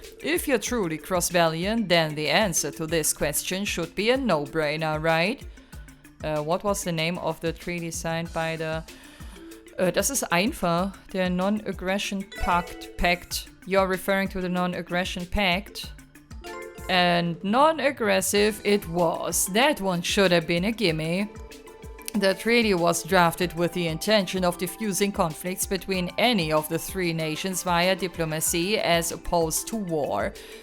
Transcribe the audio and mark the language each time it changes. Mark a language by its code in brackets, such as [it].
[en] If you're truly cross-valiant, then the answer to this question should be a no-brainer, right? What was the name of the treaty signed by the... [de] das ist einfach, der Non-Aggression Pact. [en] You're referring to the Non-Aggression Pact. And non-aggressive it was. That one should have been a gimme. The treaty was drafted with the intention of diffusing conflicts between any of the 3 nations via diplomacy as opposed to war.